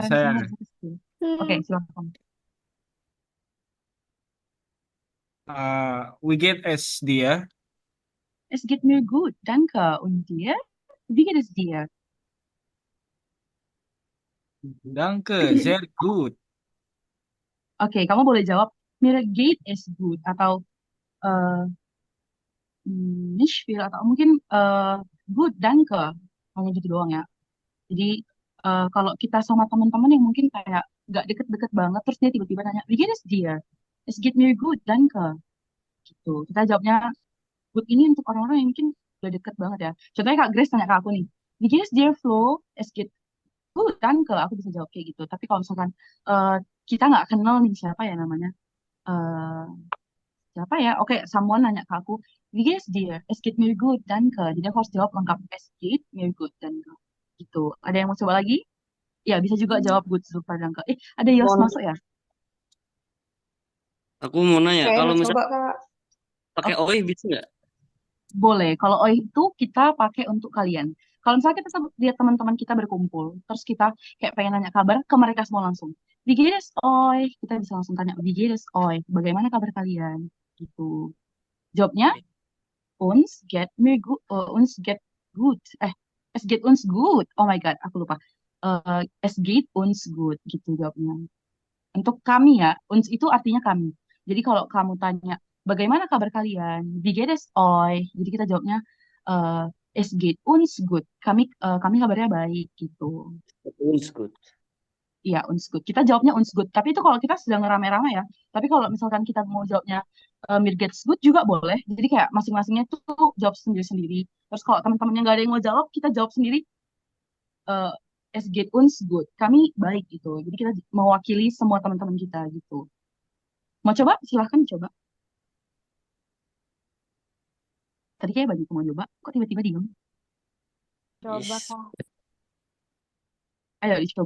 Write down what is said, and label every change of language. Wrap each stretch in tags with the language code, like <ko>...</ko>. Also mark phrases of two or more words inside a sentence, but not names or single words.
<id>Saya. Oke, silakan.</id> <de>We get es dia. Es geht mir gut, danke. Und dir? Wie geht es dir? Danke, sehr gut.</de> <id>Oke, kamu boleh jawab</id> <de>mir geht es gut</de> <id>atau</id> <de>nicht viel</de> <id>atau mungkin</id> <de>good, danke.</de> <id>Hanya gitu doang ya. Jadi kalau kita sama teman-teman yang mungkin kayak nggak deket-deket banget, terus dia tiba-tiba nanya,</id> <de>wie geht es dir? Es geht mir gut, danke.</de> <id>Gitu. Kita jawabnya good ini untuk orang-orang yang mungkin udah deket banget ya. Contohnya Kak Grace tanya ke aku nih,</id> <de>wie geht es dir, Flo? Es geht gut, danke.</de> <id>Aku bisa jawab kayak gitu. Tapi kalau misalkan kita nggak kenal nih siapa ya namanya, siapa ya? Oke, someone nanya ke aku,</id> <de>wie geht es dir? Es geht mir gut, danke.</de> <id>Jadi aku harus jawab lengkap,</id> <de>es geht mir gut, danke.</de> <id>Gitu. Ada yang mau coba lagi? Ya, bisa juga jawab</id> <de>good, super, danke.</de> <id>Ada Yos masuk ya? Aku mau nanya, kalau misalnya Kak. pakai oi bisa nggak? Boleh. Kalau oi itu kita pakai untuk kalian. Kalau misalnya kita lihat teman-teman kita berkumpul, terus kita kayak pengen nanya kabar ke mereka semua langsung.</id> <de>Wie geht es euch?</de> <id>Kita bisa langsung tanya,</id> <de>Wie geht es euch?</de> <id>Bagaimana kabar kalian? Gitu. Jawabnya,</id> <de>uns geht gut. Es geht uns gut.</de> <en>Oh my God,</en> <id>aku lupa.</id> <de>Es geht uns gut,</de> <id>gitu jawabnya. Untuk kami ya, uns itu artinya kami. Jadi kalau kamu tanya, bagaimana kabar kalian?</id> <de>Wie geht es euch?</de> <id>Jadi kita jawabnya,</id> <de>eh, es geht uns gut.</de> <id>Kami kabarnya baik gitu.</id> <de>Uns good. Iya, uns gut.</de> <id>Kita jawabnya</id> <de>uns gut.</de> <id>Tapi itu kalau kita sedang rame-rame ya. Tapi kalau misalkan kita mau jawabnya</id> <de>mir geht's gut</de> <id>juga boleh. Jadi kayak masing-masingnya tuh jawab sendiri-sendiri. Terus kalau teman-temannya nggak ada yang mau jawab, kita jawab sendiri.</id> <de>eh, Es geht uns gut.</de> <id>Kami baik gitu. Jadi kita mewakili semua teman-teman kita gitu. Mau coba? Silahkan coba. Tadi kayak banyak yang mau coba. Kok tiba-tiba diam? Coba,</id> <en>Yes.</en> <id>Kak. Ayo dicoba.</id>